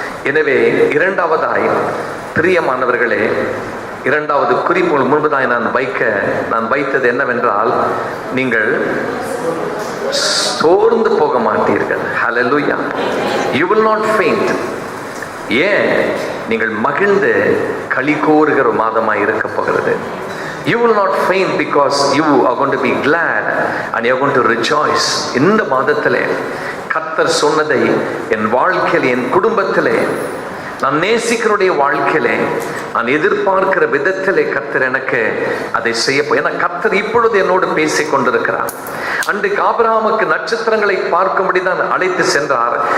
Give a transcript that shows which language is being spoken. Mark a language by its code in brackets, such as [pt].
[ta] எனவே இரண்டாவதாய் பிரியமானவர்களே, இரண்டாவது குறிப்பு முன்பதாய் நான் வைத்தது என்னவென்றால், நீங்கள் சோர்ந்து போக மாட்டீர்கள். ஹல்லேலூயா. [en] You will not faint. [ta] ஏன்? நீங்கள் மகிழ்ந்து களி கூறுகிற மாதமாய் இருக்க போகிறது. [en] You will not faint because you are going to be glad and you are going to rejoice. [ta] இந்த மாதத்திலே கர்த்தர் சொன்னதை என் வாழ்க்கையில், என் குடும்பத்திலே, நான் நேசிக்கிறோடைய வாழ்க்கையிலே, நான் எதிர்பார்க்கிற விதத்திலே கர்த்தர் எனக்கு அதை செய்ய, ஏன்னா கர்த்தர் இப்பொழுது என்னோடு பேசிக் கொண்டிருக்கிறார். அன்றைக்கு ஆபிரகாமுக்கு நட்சத்திரங்களை பார்க்கும்படி தான் அழைத்து சென்றார்.